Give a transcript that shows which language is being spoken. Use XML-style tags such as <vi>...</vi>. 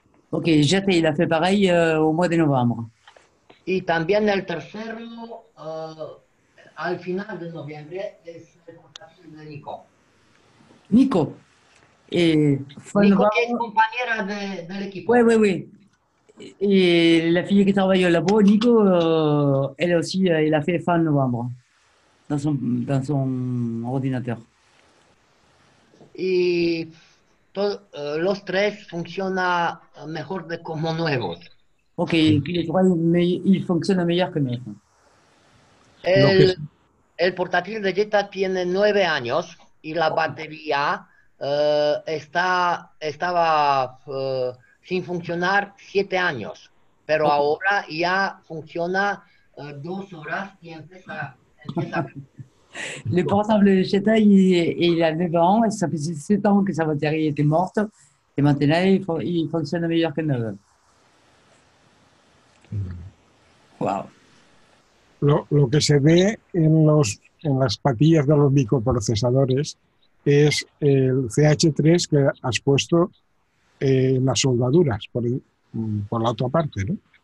<fr>Ok, Jet, il a fait pareil au mois de novembre.</fr> <es>Y también el tercero, al final de noviembre, es el portátil de Nico. Nico. Nico, que es compañera del equipo.</es> <fr>Oui, oui, oui. Et la fille qui travaille au labo, Nico, elle aussi, il a fait fin novembre dans son ordinateur.</fr> <es>Y los tres funcionan mejor de como nuevos.</es> <fr>Ok, les trois, ils fonctionnent meilleur que neuf.</fr> <es>El portátil de Jetta tiene 9 años y la batería estaba sin funcionar 7 años, pero ahora ya funciona 2 horas y empieza.</es> <fr>Le portable de Cheta, il a 9 ans, et ça faisait 7 ans que sa batterie était morte, et maintenant il fonctionne meilleur que neuf. Wow.</fr> <es>Lo que se ve en las patillas de los microprocesadores es el CH3 que has puesto en las soldaduras, por la otra parte, ¿no?</es>